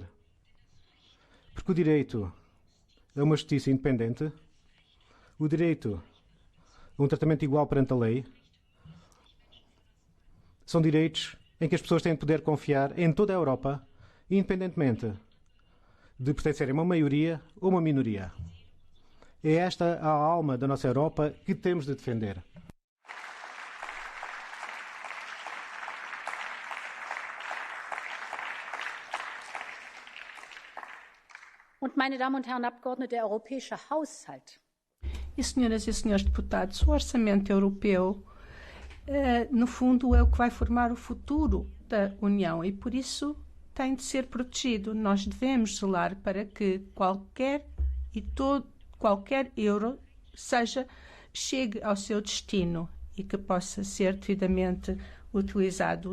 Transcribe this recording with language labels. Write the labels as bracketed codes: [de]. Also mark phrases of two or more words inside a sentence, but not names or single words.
[pt] Porque o direito a uma justiça independente, o direito a um tratamento igual perante a lei, são direitos em que as pessoas têm de poder confiar em toda a Europa, independentemente de pertencerem a uma maioria ou uma minoria. É esta a alma da nossa Europa que temos de defender. [de] Und, meine Damen und Herren Abgeordnete, der europäische Haushalt. [pt] E, senhoras e senhores deputados, o orçamento europeu, no fundo, é o que vai formar o futuro da União e, por isso, tem de ser protegido. Nós devemos zelar para que qualquer euro chegue ao seu destino e que possa ser devidamente utilizado.